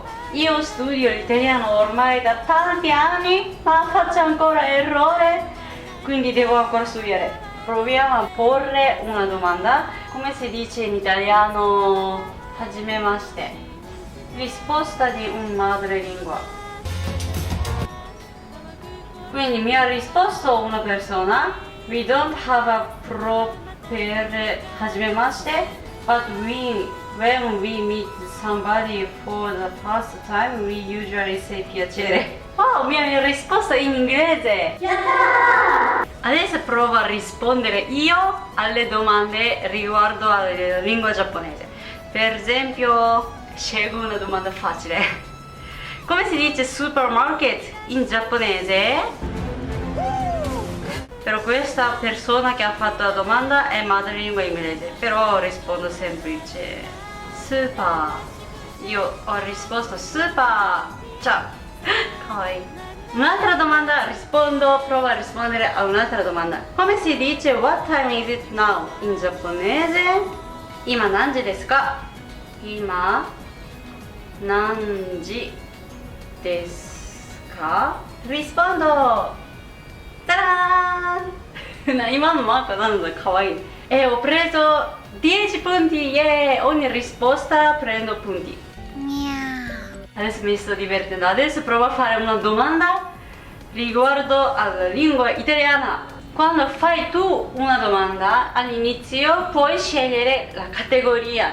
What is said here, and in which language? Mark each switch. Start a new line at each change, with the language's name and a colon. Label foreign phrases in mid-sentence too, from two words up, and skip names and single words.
Italian: Io studio l'italiano ormai da tanti anni, ma faccio ancora errore, quindi devo ancora studiare. Proviamo a porre una domanda. Come si dice in italiano hajimemashite? Risposta di un madrelingua. Quindi mi ha risposto una persona:
English: we don't have a proper hajimemashite, but when we meet somebody for the first time we usually say piacere.
Italian: Oh, mi ha risposto in inglese! Yeah! Adesso provo a rispondere io alle domande riguardo alla lingua giapponese. Per esempio, scelgo una domanda facile. Come si dice supermarket in giapponese? Però questa persona che ha fatto la domanda è madrelingua inglese, però rispondo semplice super. Io ho risposto super. Ciao. Kawaii. Un'altra domanda, provo a rispondere a un'altra domanda. Come si dice
English: what time is it now
Italian: in giapponese?
Japanese: 今何時ですか? 今何時ですか?
Italian: Rispondo! Ta-da!
Japanese: 今のマークなんだ、かわいい。
Italian: ho preso 10 punti, yeah! Ogni risposta prendo punti. Adesso mi sto divertendo. Adesso provo a fare una domanda riguardo alla lingua italiana. Quando fai tu una domanda all'inizio puoi scegliere la categoria.